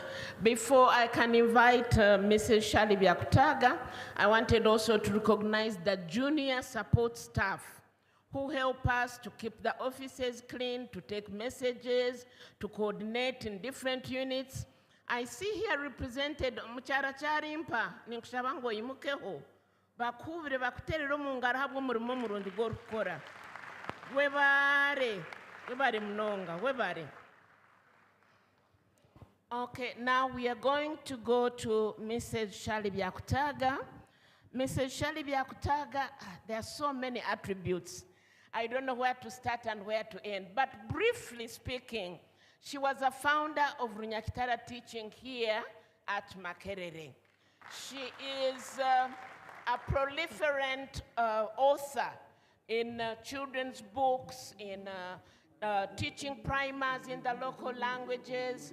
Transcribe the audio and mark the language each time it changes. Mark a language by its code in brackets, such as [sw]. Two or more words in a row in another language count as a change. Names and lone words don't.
[en] Before I can invite Mrs. Shali Byakutaga, I wanted also to recognize the junior support staff who help us to keep the offices clean, to take messages, to coordinate in different units. I see here represented Muchara Charimpa, Ninkshabango Imukeho, Bakuvre Bakutere Mungarabu Murmurundi Gorkora. [nyn] Webare Mnonga, Webare. [en] Okay, now we are going to go to Mrs. Shali Byakutaga. Mrs. Shali Byakutaga, there are so many attributes. I don't know where to start and where to end, but briefly speaking, she was a founder of Runyakitara teaching here at Makerere. She is a proliferant author in children's books, in teaching primers in the local languages.